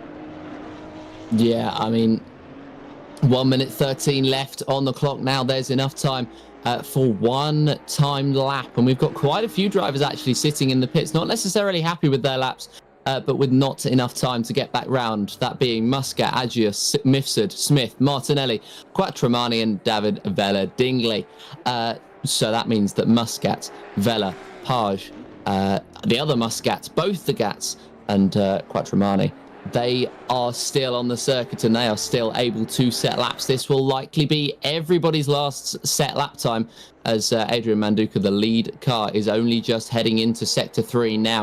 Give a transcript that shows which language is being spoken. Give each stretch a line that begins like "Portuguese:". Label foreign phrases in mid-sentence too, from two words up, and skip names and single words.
English: Yeah, I mean, 1 minute 13 left on the clock now. There's enough time for one timed lap, and we've got quite a few drivers actually sitting in the pits, not necessarily happy with their laps, but with not enough time to get back round. That being Muscat, Agius, Mifsud, Smith, Martinelli, Quattromani, and David Vella Dingley. So that means that Muscat, Vella, Page, the other Muscats, both the Gats, and Quattromani, they are still on the circuit and they are still able to set laps. This will likely be everybody's last set lap time, as Adrian Manduka, the lead car, is only just heading into Sector 3 now.